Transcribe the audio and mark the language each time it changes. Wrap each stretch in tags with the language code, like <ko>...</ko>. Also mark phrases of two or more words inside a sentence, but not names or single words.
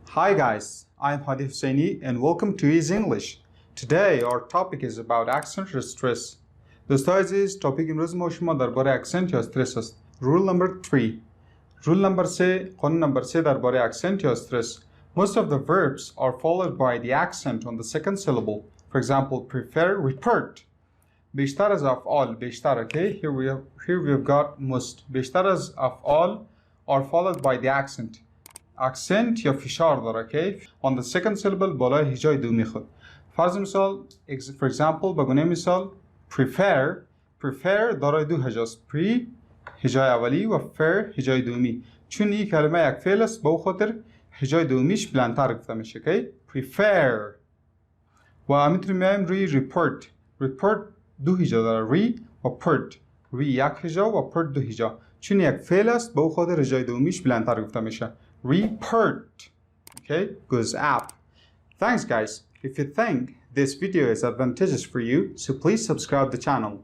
<en>Hi guys, I'm Hadi Husseini and welcome to Easy English. Today our topic is about accent or stress.</en> <fa>دوستان عزیز topic امروز ما شما درباره accent یا استرس است.</fa> <en>Rule number 3. Rule number 3</en> <fa>قانون نمبر 3 درباره accent یا استرس.</fa> <en>Most of the verbs are followed by the accent on the second syllable. For example, prefer, report.</en> <fa>بیشتر از افعال بیشتر</fa> <en>okay? Here we have got most.</en> <fa>بیشتر از افعال</fa> <en>are followed by the accent.</en> <fa>accent یا فشار داره okay?</fa> <en>On the second syllable</en> <fa>بالای هجای دومی خود. فرض مثال</fa> <en>for example</en> <fa>بگونه مثال prefer دارای دو هجاست. pre هجای اولی و fer هجای دومی. چون این کلمه یک فعل است با خاطر هجای دومیش بلندتر گفته میشه okay? prefer. و میتونیم میایم روی report دو هجا داره ری و پرت ری یک هجا و پرت دو هجا چون یک فعل است به خاطر هجای دومیش بلندتر گفته میشه report.</fa> <en>Okay, goes up. Thanks guys. If you think this video is advantageous for you, so please subscribe the channel.</en>